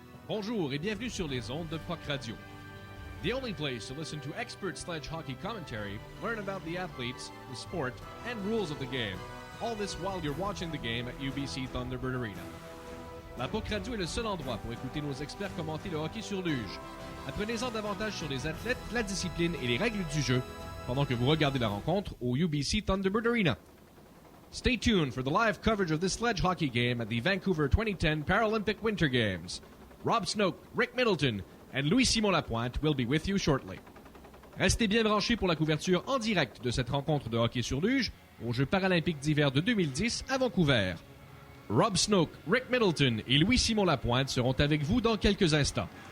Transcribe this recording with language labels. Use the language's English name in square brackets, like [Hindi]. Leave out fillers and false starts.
[French] Bonjour et bienvenue sur les ondes de Puck Radio. [English] The only place to listen to expert sledge hockey commentary, learn about the athletes, the sport, and rules of the game. All this while you're watching the game at UBC Thunderbird Arena. [French] La Puck Radio est le seul endroit pour écouter nos experts commenter le hockey sur luge. Apprenez-en davantage sur les athlètes, la discipline et les règles du jeu pendant que vous regardez la rencontre au UBC Thunderbird Arena. [English] Stay tuned for the live coverage of this sledge hockey game at the Vancouver 2010 Paralympic Winter Games. Rob Snoke, Rick Middleton, and Louis-Simon Lapointe will be with you shortly. [French] Restez bien branchés pour la couverture en direct de cette rencontre de hockey sur luge aux Jeux paralympiques d'hiver de 2010 à Vancouver. Rob Snoke, Rick Middleton et Louis-Simon Lapointe seront avec vous dans quelques instants.